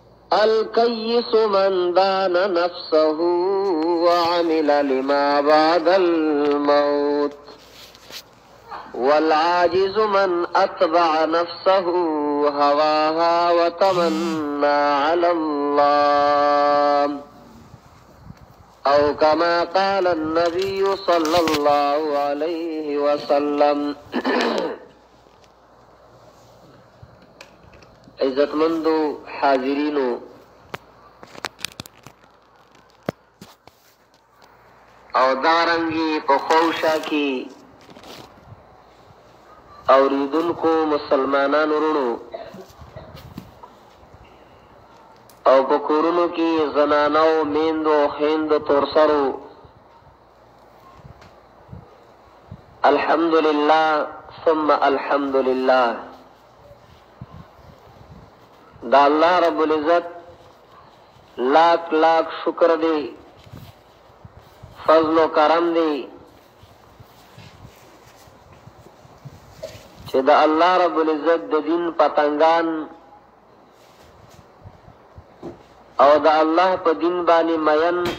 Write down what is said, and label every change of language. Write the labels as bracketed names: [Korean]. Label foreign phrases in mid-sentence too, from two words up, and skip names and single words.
[Arabic] الكيس من دان نفسه وعمل لما بعد الموت والعاجز من أتبع نفسه هواها وتمنى على الله أو كما قال النبي صلى الله عليه وسلم. [Pashto] عزتمندو حاضرینو، او دارنگی په خوشا کی اوریدونکو مسلمانانو ورونو او په کورونو کې زنانو میندو خویندو تورسرو، [Arabic] الحمدلله ثم الحمدلله. [Pashto] دا اللہ رب العزت [Urdu] لاکھ لاکھ شکر [Pashto] دی، فضل و کرم دی چې دا اللہ رب العزت د دین پتنگان او دا اللہ په دین باندې مین